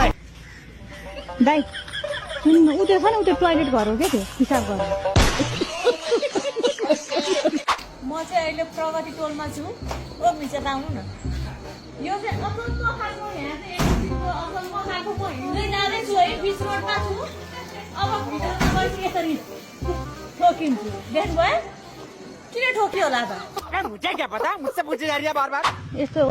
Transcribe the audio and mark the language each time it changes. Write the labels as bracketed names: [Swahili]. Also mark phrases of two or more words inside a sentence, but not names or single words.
[Nepali] दाइ सुन्नु उ त्यो छ नि उ त्यो टोइलेट घर हो क्या त्यो पिसाब घर म चाहिँ अहिले प्रगति टोलमा छु ओ मिसेर आउनु न यो चाहिँ असल खालको यहाँ चाहिँ एकछिनको असल खालको म हिँड्दै जाँदैछु है बिच रोडमा छु अब भिडियोमा गएपछि यसरी ठोकिन्छु देख्नुभयो किन ठोकियो होला त [Hindi] मुझे क्या पता मुझसे पूछे जा रही है बार बार [Nepali] यस्तो